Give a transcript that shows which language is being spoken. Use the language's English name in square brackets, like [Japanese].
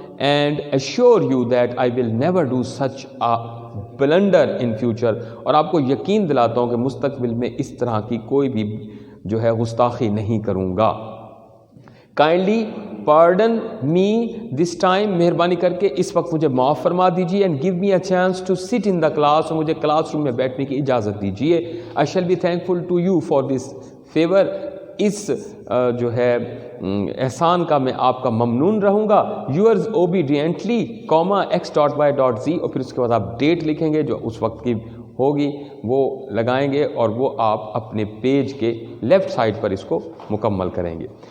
[English] And assure you that I will never do such blunder in future. [Urdu] اور آپ کو یقین دلاتا ہوں کہ مستقبل میں اس طرح کی کوئی بھی جو ہے گستاخی نہیں کروں گا. [English] Kindly pardon me this time. [Urdu] مہربانی کر کے اس وقت مجھے معاف فرما دیجیے. [English] And give me a chance to sit in the class. [Urdu] اور مجھے کلاس روم میں بیٹھنے کی اجازت دیجیے. [English] I shall be thankful to you for this favour. [Urdu] اس جو ہے احسان کا میں آپ کا ممنون رہوں گا. [English] yours obediently [Urdu] (x.y.z) اور پھر اس کے بعد آپ ڈیٹ لکھیں گے جو اس وقت کی ہوگی وہ لگائیں گے اور وہ آپ اپنے پیج کے لیفٹ سائڈ پر اس کو مکمل کریں گے.